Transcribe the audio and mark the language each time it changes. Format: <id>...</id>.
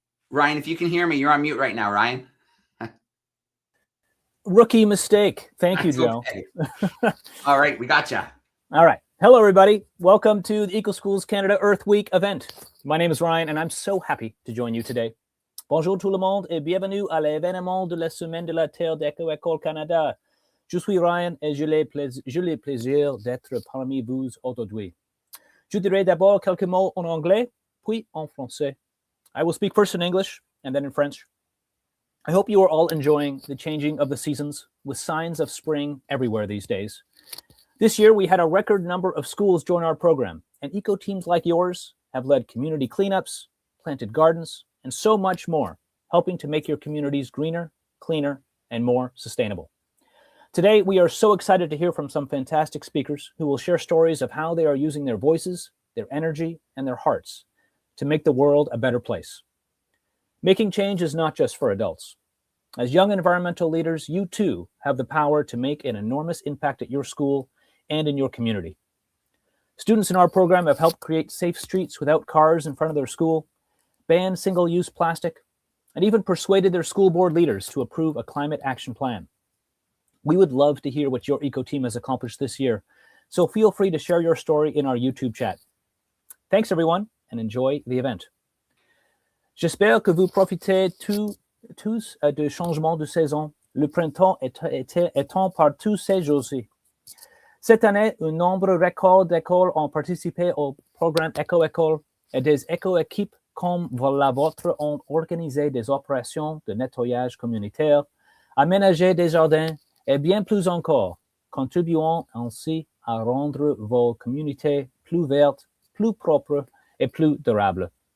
<en>Ryan, if you can hear me, you're on mute right now, Ryan. Rookie mistake. Thank you, Joe. Okay. All right, we gotcha. All right. Hello, everybody. Welcome to the Eco Schools Canada Earth Week event. My name is Ryan, and I'm so happy to join you today.</en> <fr>Bonjour tout le monde et bienvenue à l'événement de la Semaine de la Terre d'Éco-École Canada. Je suis Ryan et j'ai le plaisir d'être parmi vous aujourd'hui. Je dirai d'abord quelques mots en anglais, puis en français.</fr> <en>I will speak first in English and then in French. I hope you are all enjoying the changing of the seasons with signs of spring everywhere these days. This year, we had a record number of schools join our program, and eco teams like yours have led community cleanups, planted gardens, and so much more, helping to make your communities greener, cleaner, and more sustainable. Today, we are so excited to hear from some fantastic speakers who will share stories of how they are using their voices, their energy, and their hearts to make the world a better place. Making change is not just for adults. As young environmental leaders, you too have the power to make an enormous impact at your school and in your community. Students in our program have helped create safe streets without cars in front of their school, banned single-use plastic, and even persuaded their school board leaders to approve a climate action plan. We would love to hear what your eco team has accomplished this year, so feel free to share your story in our YouTube chat. Thanks, everyone, and enjoy the event.</en> <fr>J'espère que vous profitez tous de changements de saison. Le printemps étant partout ces jours-ci. Cette année, un nombre record d'écoles ont participé au programme Éco-École et des éco-équipes comme la vôtre ont organisé des opérations de nettoyage communautaire, aménagé des jardins et bien plus encore, contribuant ainsi à rendre vos communautés plus vertes, plus propres et plus durables.</fr>